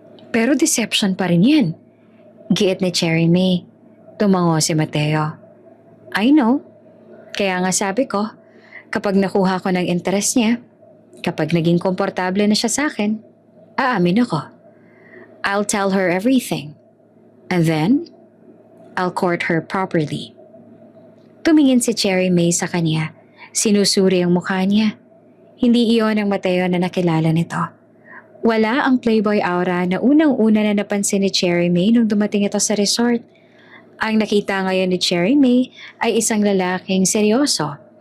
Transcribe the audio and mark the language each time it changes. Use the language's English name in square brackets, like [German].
[Filipino] Pero deception pa rin yan. Giit ni Cherry May. Tumango si Mateo. [English] I know. [Filipino] Kaya nga sabi ko, kapag nakuha ko ng interes niya, kapag naging komportable na siya sa akin, aamin ako. [English] I'll tell her everything. And then, I'll court her properly. [Filipino] Tumingin si Cherry May sa kanya. Sinusuri ang mukha niya. Hindi iyon ang Mateo na nakilala nito. Wala ang playboy aura na unang-una na napansin ni Cherry May nung dumating ito sa resort. Ang nakita ngayon ni Cherry May ay isang lalaking seryoso.